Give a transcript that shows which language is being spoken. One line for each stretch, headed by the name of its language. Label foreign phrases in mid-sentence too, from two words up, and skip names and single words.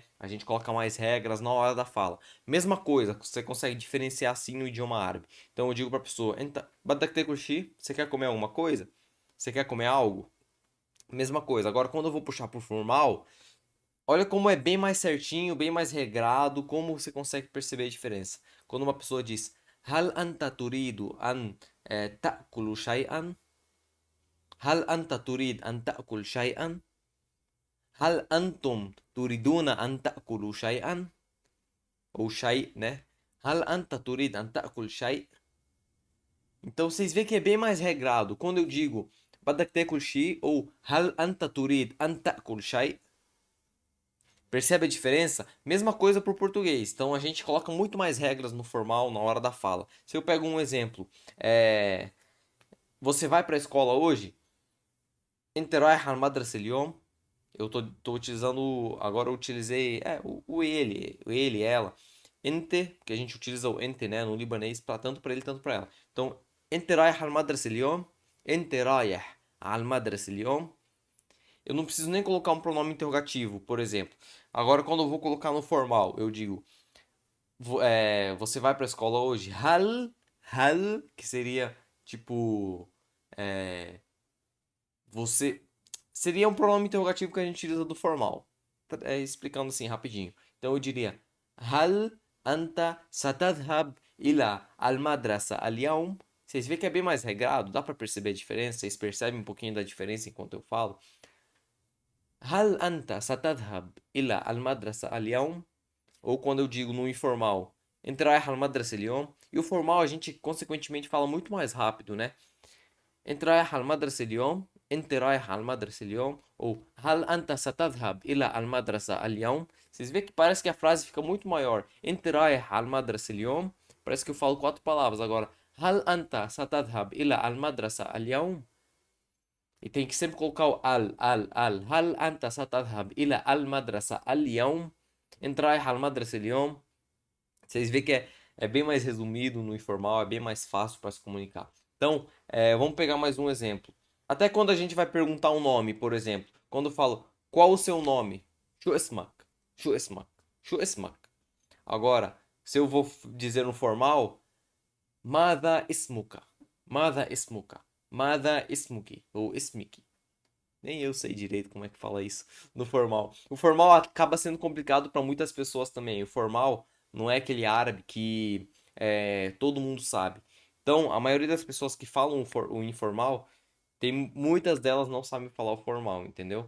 Portuguese: A gente coloca mais regras na hora da fala. Mesma coisa, você consegue diferenciar assim no idioma árabe. Então eu digo para a pessoa:
Arabic: "بدك تاكل شي,
Portuguese: você quer comer alguma coisa? Você quer comer algo?" Mesma coisa. Agora, quando eu vou puxar pro formal, olha como é bem mais certinho, bem mais regrado, como você consegue perceber a diferença. Quando uma pessoa diz:
Arabic: "هل أنت تريد أن تأكل شيئاً?" "هل أنت تريد أن تأكل شيئاً؟ هل أنتم تريدون أن تأكلوا شيئاً?"
Portuguese: Ou shay, né?
Arabic: "هل أنت تريد أن تأكل شيء'?"
Portuguese: Então vocês veem que é bem mais regrado. Quando eu digo
Arabic: "بدك تاكل شي"
Portuguese: ou
Arabic: "هل أنت تريد أن تأكل شيء'?"
Portuguese: Percebe a diferença? Mesma coisa para o português. Então a gente coloca muito mais regras no formal na hora da fala. Se eu pego um exemplo, você vai para a escola hoje?
Arabic: انت رايح على المدرسة اليوم?
Portuguese: Eu tô utilizando, agora eu utilizei, o ele, ela. Ente, porque a gente utiliza o ente, né, no libanês, para tanto para ele, tanto para ela. Então,
Arabic: انت رايح على المدرسة اليوم? انت رايح على المدرسة اليوم?
Portuguese: Eu não preciso nem colocar um pronome interrogativo, por exemplo. Agora, quando eu vou colocar no formal, eu digo, você vai para a escola hoje? Hal, que seria tipo, é, você seria um pronome interrogativo que a gente utiliza do formal. Explicando assim rapidinho. Então eu diria:
Arabic: هل أنت ستذهب إلى المدرسة اليوم?
Portuguese: Vocês veem que é bem mais regrado, dá para perceber a diferença? Vocês percebem um pouquinho da diferença enquanto eu falo?
Arabic: هل أنت ستذهب إلى المدرسة اليوم?
Portuguese: Ou quando eu digo no informal,
Arabic: انت رايح المدرسة اليوم?
Portuguese: E o formal a gente consequentemente fala muito mais rápido, né?
Arabic: انت رايح على المدرسة اليوم؟ انت رايح على المدرسة اليوم؟ Ou هل أنت ستذهب إلى المدرسة اليوم?
Portuguese: Vocês veem que parece que a frase fica muito maior.
Arabic: انت رايح على المدرسة اليوم?
Portuguese: Parece que eu falo quatro palavras. Agora,
Arabic: هل أنت ستذهب إلى المدرسة اليوم?
Portuguese: E tem que sempre colocar o al.
Arabic: هل أنت ستذهب إلى المدرسة اليوم? انت رايح على المدرسة اليوم?
Portuguese: Vocês veem que é bem mais resumido no informal, é bem mais fácil para se comunicar. Então, vamos pegar mais um exemplo. Até quando a gente vai perguntar um nome, por exemplo, quando eu falo qual o seu nome?
Arabic: شو اسمك، شو اسمك، شو اسمك.
Portuguese: Agora, se eu vou dizer no formal,
Arabic: ماذا اسمك، ماذا اسمك، ماذا اسمكِ ou اسمكِ.
Portuguese: Nem eu sei direito como é que fala isso no formal. O formal acaba sendo complicado para muitas pessoas também. O formal não é aquele árabe que todo mundo sabe. Então, a maioria das pessoas que falam o informal, muitas delas não sabem falar o formal, entendeu?